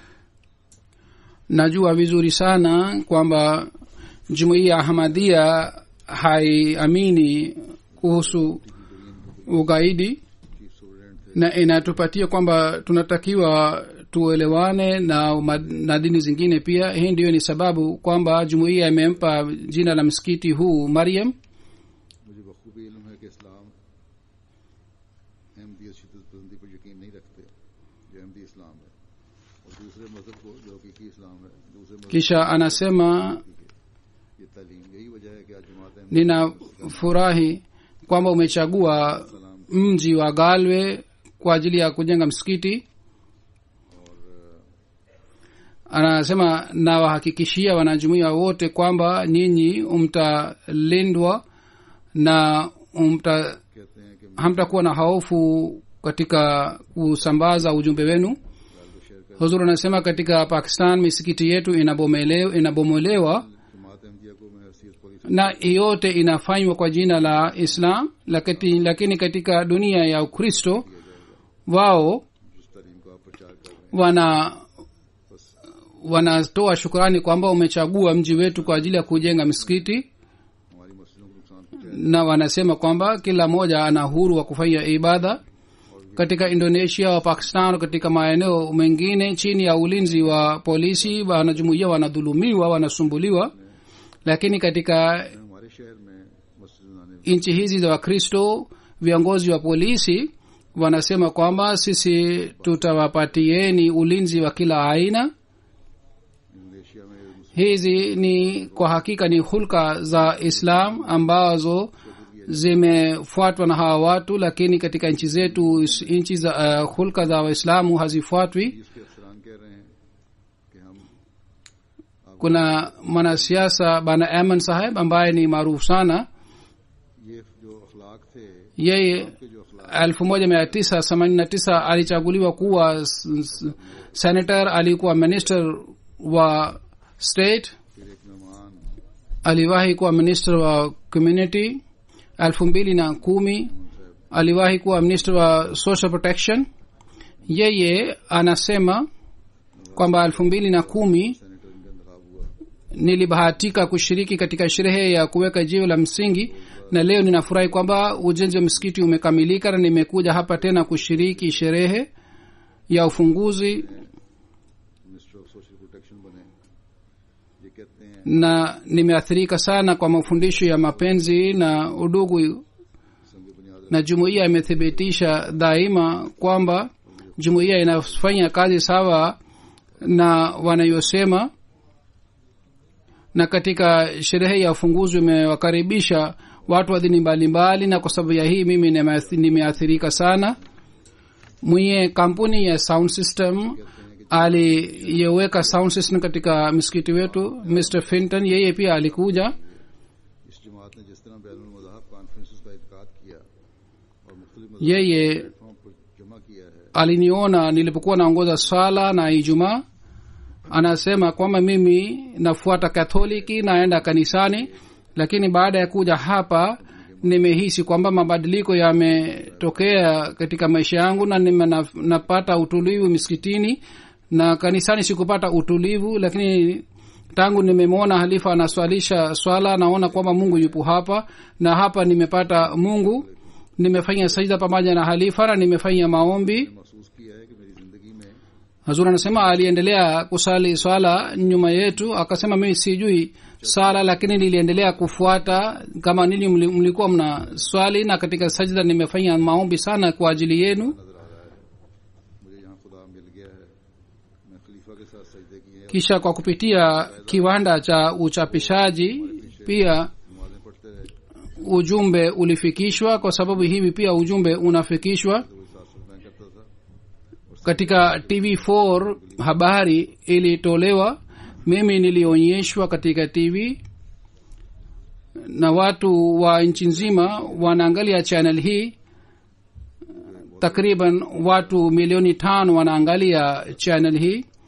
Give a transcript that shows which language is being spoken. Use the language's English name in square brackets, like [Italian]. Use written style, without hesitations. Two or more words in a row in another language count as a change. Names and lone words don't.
[Swahili] Najua vizuri sana kwamba jumuiya Ahmadiyya haiamini kuhusu ugaidi, na inatupatia kwamba tunatakiwa tuelewane na dini zingine pia. Hii ndiyo ni sababu kwamba jumuiya imempa jina la msikiti huu Maryam. [Urdu] دوسرے مذہب کو جو حقیقی اسلام ہے دوسرے مذہب [Swahili] kisha anasema [Urdu] یہ تعلیم یہی وجہ ہے کہ آج جماعت احمد [Swahili] ninafurahi kwamba umechagua mji wa galwe kwa ajili ya kujenga msikiti. Anasema na wahakikishia wanajumuiya wote kwamba nyinyi mtalindwa na [Urdu] کہتے ہیں کہ [Swahili] hamtakuwa na hofu katika kusambaza ujumbe wenu. Huzur anasema katika Pakistan misikiti yetu inabomolewa [Urdu] جماعت احمدیہ کو میں حیثیت پالیسی [Swahili] na yote inafanywa kwa jina la Islam, lakini katika dunia ya Ukristo wao [Urdu] جس تعلیم کا آپ پرچار کر رہے [Swahili] wanatoa shukrani kwamba umechagua mji wetu kwa ajili ya kujenga msikiti, [Urdu] ہیں ہماری مسجدوں کو نقصان پہنچایا [Swahili] na wanasema kwamba kila mmoja ana uhuru wa kufanya ibada. Katika Indonesia wa Pakistan, katika maeneo mengine chini ya ulinzi wa polisi, wanajumuiya wanadhulumiwa, wanasumbuliwa, lakini katika [Urdu] ہمارے شہر میں مسجد بنانے [Swahili] nchi hizi za Wakristo viongozi wa polisi wanasema kwamba sisi tutawapatieni ulinzi wa kila aina. [Urdu] انڈونیشیا میں [Swahili] Hizi ni kwa hakika ni hulka za Islam ambazo zimefuatwa na hawa watu, lakini katika nchi zetu nchi za hulka za Waislamu hazifuatwi. [Urdu] اس کے افسران کہہ رہے ہیں کہ ہم [Swahili] Kuna mwanasiasa bana Aman Saheb ambaye ni maarufu sana. [Urdu] یہ جو اخلاق تھے [Swahili] Yeye [Urdu] کے جو اخلاق [Swahili] 1989 alichaguliwa kuwa senator, alikuwa minister wa state, [Urdu] پھر ایک مہمان [Swahili] aliwahi kuwa minister wa community. 2010 aliwahi kuwa minister wa [English] social protection. [Swahili] Yeye anasema kwamba 2010 [Urdu] سینیٹر ان کا انتخاب ہوا [Swahili] nilibahatika kushiriki katika sherehe ya kuweka jiwe la msingi, na leo ninafurahi kwamba ujenzi wa msikiti umekamilika na nimekuja hapa tena kushiriki sherehe ya ufunguzi. [English] Minister of Social Protection [Urdu] بنے یہ کہتے ہیں [Swahili] Na nimeathirika sana kwa mafundisho ya mapenzi na udugu, [Urdu] سنگ بنیاد [Swahili] na jumuiya imethibitisha daima kwamba jumuiya inafanya kazi sawa na wanayosema, na katika sherehe ya ufunguzi imewakaribisha watu wa dini mbalimbali, na kwa sababu ya hii mimi nimeathirika sana. Mwenye kampuni ya [English] sound system [Swahili] aliyeweka [English] sound system [Swahili] katika msikiti wetu, Mr. Finton, yeye pia alikuja. [Urdu] اس جماعت نے جس طرح بین المذاہب کانفرنسز کا انعقاد کیا اور مختلف [Swahili] Yeye [Urdu] پلیٹ فارم پر جمع کیا ہے [Swahili] aliniona nilipokuwa naongoza swala na Ijumaa. Anasema kwamba mimi nafuata Katoliki, naenda kanisani, lakini baada ya kuja hapa nimehisi kwamba mabadiliko yametokea katika maisha yangu, na napata utulivu misikitini, na kanisani sikupata utulivu, lakini tangu nimemwona halifa anaswalisha swala naona kwamba Mungu yupo hapa, na hapa nimepata Mungu. Nimefanya sajda pamoja na halifa na nimefanya maombi. [Urdu] محسوس کیا ہے کہ میری زندگی میں [Swahili] Hazur anasema aliendelea kusali swala nyuma yetu, akasema mimi sijui sala, lakini niliendelea kufuata kama nini mlikuwa mna swali, na katika sajda nimefanya maombi sana kwa ajili yenu. [Urdu] نظر آ رہا ہے مجھے یہاں خدا مل گیا ہے میں خلیفہ کے ساتھ سجدے کیے ہیں [Swahili] Kisha kwa kupitia kiwanda cha uchapishaji pia [Urdu] نمازیں پڑھتے رہے [Swahili] ujumbe ulifikishwa, kwa sababu hivi pia ujumbe unafikishwa [Urdu] تو وہ ساتھ میں کرتا تھا [Swahili] katika TV4. Habari ilitolewa, mimi nilionyeshwa katika TV, na watu wa nchi nzima wanaangalia channel hii. Takriban watu milioni 5 wanaangalia channel hii.